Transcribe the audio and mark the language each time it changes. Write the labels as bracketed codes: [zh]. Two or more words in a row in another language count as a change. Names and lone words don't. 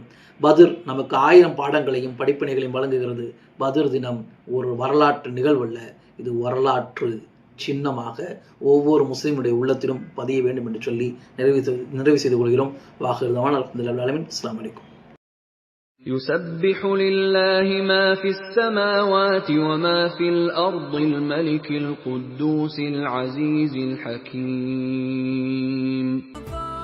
[ta] பத்ர் நமக்கு 1000 பாடங்களையும் படிப்பினைகளையும் வழங்குகிறது. பத்ர் தினம் ஒரு வரலாற்று நிகழ்வல்ல, இது வரலாற்று சின்னமாக ஒவ்வொரு முஸ்லிமுடைய உள்ளத்திலும் பதிய வேண்டும் என்று சொல்லி நிறைவு செய்து கொள்கிறோம். [ar] وآخر دعوانا الحمد لله العالمين. السلام عليكم. يسبح لله ما في السماوات وما في الأرض الملك القدوس العزيز الحكيم.